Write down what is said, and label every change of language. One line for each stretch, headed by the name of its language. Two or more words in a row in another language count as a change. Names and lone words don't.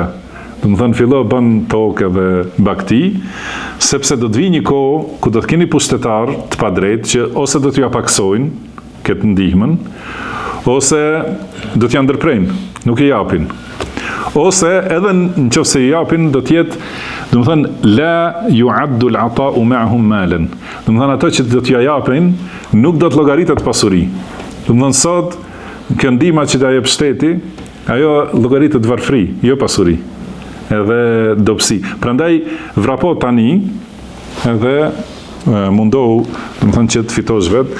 Albanian: Do të thonë fillo bën tokë dhe bagti, sepse do të vijë një kohë ku do të keni pushtetar të padrejtë që ose do t'ju paksojnë këtë ndihmën, ose do t'ja ndërprejnë, nuk i japin. Ose edhe nëse i japin do të jetë, do të thonë
Arabic: لا يعد العطاء معهم مالا.
Albanian: Do të thonë ato që do t'ja japin nuk do të llogaritet pasuri. Do të thonë sot kjo ndihma që ta jep shteti, ajo llogaritet varfëri, jo pasuri. Edhe dobësi. Prandaj vrapo tani edhe mundohu, do të thonë që të fitosh vetë.